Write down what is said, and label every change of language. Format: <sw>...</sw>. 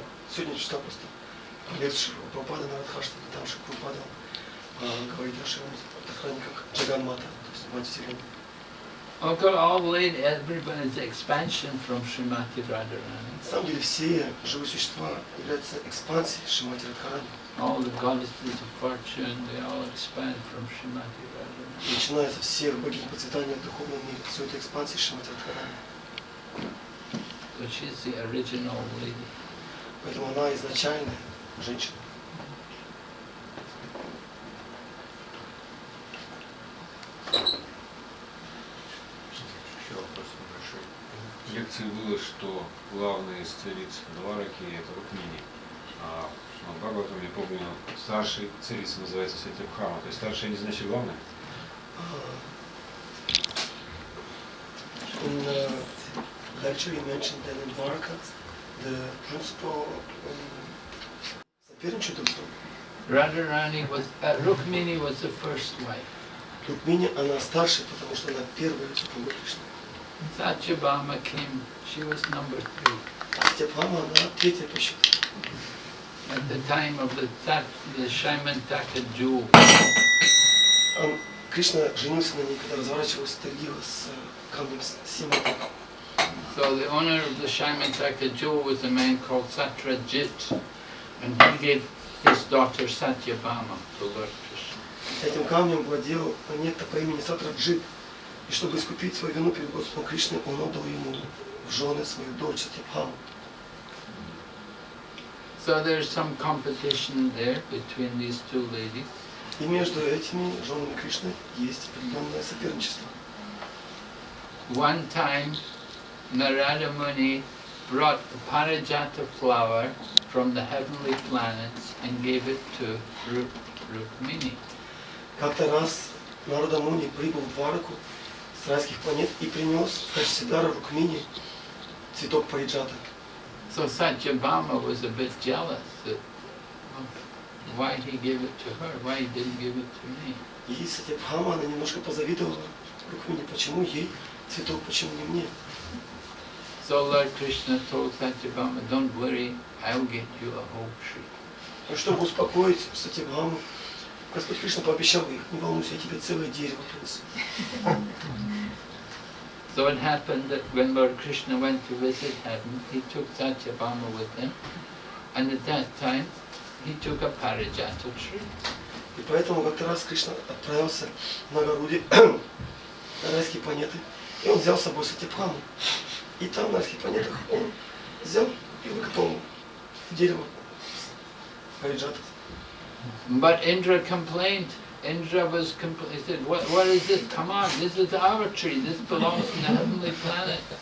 <ru>Сегодня читал просто лекцию Прабхупады на Радхаштане, там Шри Прабхупада говорит о Шримати Радхарани как Джаганмата, то есть мать Вселенной.</ru> <en>Okay, all lady, everybody's expansion from Srimati Radharani.</en> <ru>На самом деле все живые существа являются экспансией Шримати Радхарани.</ru> <en>All the goddesses of fortune, they all expand from Srimati Radharani.</en> <ru>Начиная со всех богинь процветания в духовном мире, все это экспансия Шримати Радхарани.</ru> <en>So she's the original lady.</en> <ru>Поэтому она изначальная женщина. Еще вопрос небольшой. В лекции было, что главная из цариц Двараки это Рукмини. А в Бхагаватам, я помню, старшей царица называется Сатябхама. То есть старшая не значит главная?</ru> <en>In the lecture you mentioned that in Dwarka the principal</en> <ru>соперничает друг с другом.</ru> <en>Radharani was, Rukmini was the first wife.</en> <ru>Рукмини, она старшая, потому что она первая супруга Кришны.</ru> <en>Satyabhama came, she was number 3.</en> <ru>Сатябхама, она третья по счету.</ru> <en>At the time of the Shaimantaka jewel.</en> <ru>Кришна женился на ней, когда разворачивалась Тагила с камнем Симата.</ru> <en>So the owner of the Shaimantaka jewel was a man called Satyajit, and he gave his daughter Satyabhama to Lord Krishna.</en> <ru>Этим камнем владел некто по имени Сатраджит, и чтобы искупить свою вину перед Господом Кришной, он отдал ему в жены свою дочь Сатябхаму.</ru> <en>So there's some competition there between these two ladies.</en> <ru>И между этими женами Кришны есть определенное соперничество.</ru> <en>One time, Narada Muni brought a parijata flower from the heavenly planets and gave it to Rukmini.</en> <ru>Как-то раз Нарада Муни прибыл в Двараку с райских планет и принес в качестве дара Рукмини цветок париджата.</ru> <en>So Satyabhama was a bit jealous that why he gave it to her, why he didn't give it to me.</en> <ru>И Сатябхама, она немножко позавидовала Рукмини, почему ей цветок, почему не мне.</ru> <en>So Lord Krishna told Satyabhama, don't worry, I'll get you a whole tree.</en> <ru>И чтобы успокоить Сатябхаму, Господь Кришна пообещал ей: не волнуйся, я тебе целое дерево принесу.</ru> <en>So it happened that when Lord Krishna went to visit heaven, he took Satyabhama with him, and at that time he took a parijata tree.</en> <ru>И поэтому как-то раз Кришна отправился на Гаруде, на райские планеты, и он взял с собой Сатябхаму. И там, на райских планетах, он взял и выкопал дерево париджата.</ru> <en>But Indra complained. Indra was he said, what is this? Come on, this is our tree. This belongs to the heavenly planet.</en>